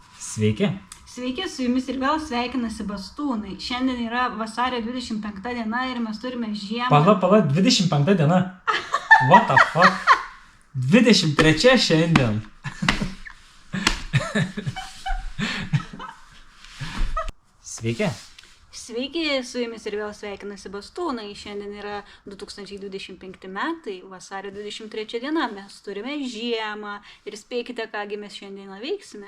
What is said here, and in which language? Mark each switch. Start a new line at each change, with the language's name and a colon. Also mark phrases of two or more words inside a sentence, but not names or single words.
Lithuanian: Sveiki. Sveiki, su jumis ir vėl sveikinasi Bastūnai. Šiandien yra vasario 25 diena ir mes turime žiemą. Pala, 25 diena.
English: What the fuck?
Lithuanian: 23 šiandien. Sveiki. Sveiki, su jumis ir vėl sveikinasi Bastūnai. Šiandien yra 2025 metai, vasario 23 diena. Mes turime žiemą ir spėkite, kągi mes šiandieną veiksime.